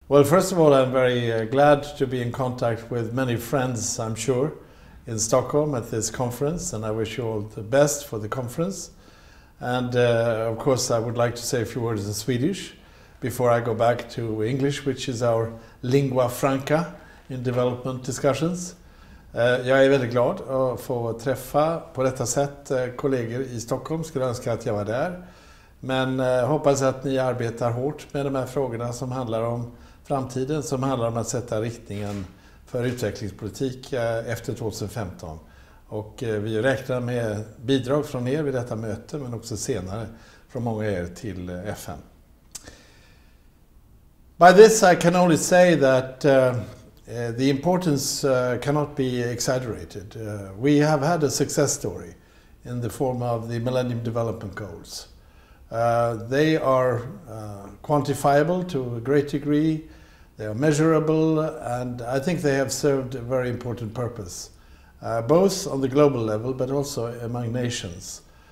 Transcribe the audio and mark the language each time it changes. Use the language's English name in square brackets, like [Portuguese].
[English] Well, first of all, I'm very glad to be in contact with many friends, I'm sure, in Stockholm at this conference, and I wish you all the best for the conference. And of course, I would like to say a few words in Swedish before I go back to English, which is our lingua franca in development discussions. [Swedish] Jag är väldigt glad att få träffa på detta sätt kollegor i Stockholm. Skulle önska att jag var där. Men hoppas att ni arbetar hårt med de här frågorna som handlar om framtiden, som handlar om att sätta riktningen för utvecklingspolitik efter 2015. Och vi räknar med bidrag från er vid detta möte, men också senare från många er till FN. [English] By this I can only say that the importance cannot be exaggerated. We have had a success story in the form of the Millennium Development Goals. They are quantifiable to a great degree, they are measurable, and I think they have served a very important purpose, both on the global level but also among nations.